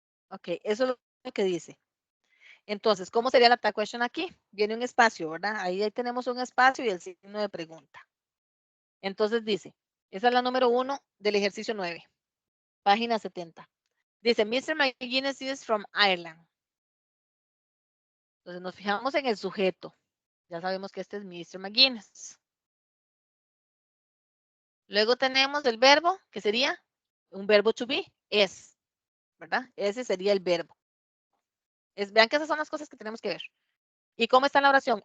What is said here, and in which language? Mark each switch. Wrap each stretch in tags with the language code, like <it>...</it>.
<es>Ok, eso es lo que dice. Entonces, ¿cómo sería la tag question aquí? Viene un espacio, ¿verdad? Ahí tenemos un espacio y el signo de pregunta. Entonces dice, esa es la número 1 del ejercicio 9, página 70. Dice, Mr.</es> <en>McGuinness is from Ireland.</en> <es>Entonces nos fijamos en el sujeto. Ya sabemos que este es Mr. McGuinness. Luego tenemos el verbo, que sería un verbo to be, es, ¿verdad? Ese sería el verbo. Vean que esas son las cosas que tenemos que ver. ¿Y cómo está la oración?</es>